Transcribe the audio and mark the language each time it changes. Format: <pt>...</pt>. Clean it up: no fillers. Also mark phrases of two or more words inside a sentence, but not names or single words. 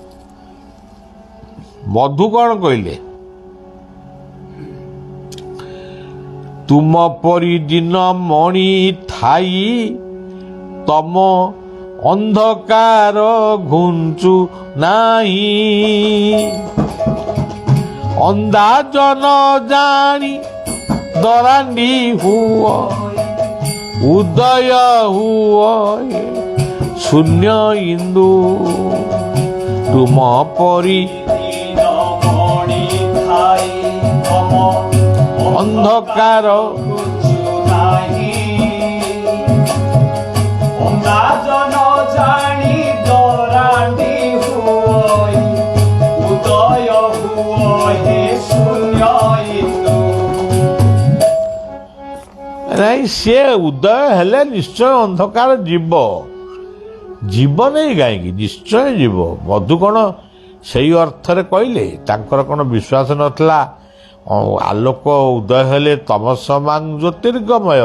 <or>ମଧୁ କ'ଣ କହିଲେ ତୁମ ପରି ଦିନ ମଣି ଥାଇ ତମ ଅନ୍ଧକାର ଘୁଞ୍ଚୁ ନାହିଁ ଅନ୍ଦାଜ ନ ଜାଣି ଦରାଣ୍ଡି ହୁଅ ଉଦୟ ହୁଅ ଶୂନ୍ୟ ଇନ୍ଦୁ ତୁମ ପରି ମଣି ଖାଇ ତମ ଅନ୍ଧକାର ନାହିଁ ଅନ୍ଦାଜନ ଜାଣି ଦରାଣ୍ଡି ହୁଅ ଉଦୟ ହୁଅ ହେ ଶୂନ୍ୟ ଇନ୍ଦୁ ନାଇଁ ସିଏ ଉଦୟ ହେଲେ ନିଶ୍ଚୟ ଅନ୍ଧକାର ଯିବ ଯିବ ନାହିଁ କାହିଁକି ନିଶ୍ଚୟ ଯିବ ମଧୁ କ'ଣ ସେଇ ଅର୍ଥରେ କହିଲେ ତାଙ୍କର କ'ଣ ବିଶ୍ୱାସ ନଥିଲା ଆଲୋକ ଉଦୟ ହେଲେ</or> <sa>ତମସମାଂ ଜ୍ୟୋତିର୍ଗମୟ</sa>